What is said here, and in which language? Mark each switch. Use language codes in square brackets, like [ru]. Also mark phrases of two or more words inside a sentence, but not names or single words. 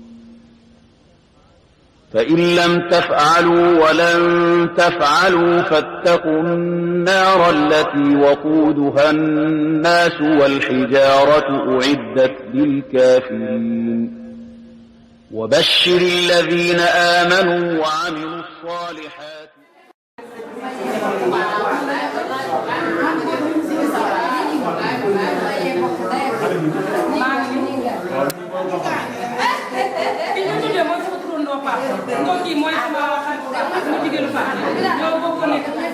[ar] فإن لم تفعلوا ولن تفعلوا فاتقوا النار التي وقودها الناس والحجارة أعدت للكافرين وبشر الذين آمنوا وعملوا الصالحات [wo] Ngoki mooy sama jigéenu fa ñoo bokk nekk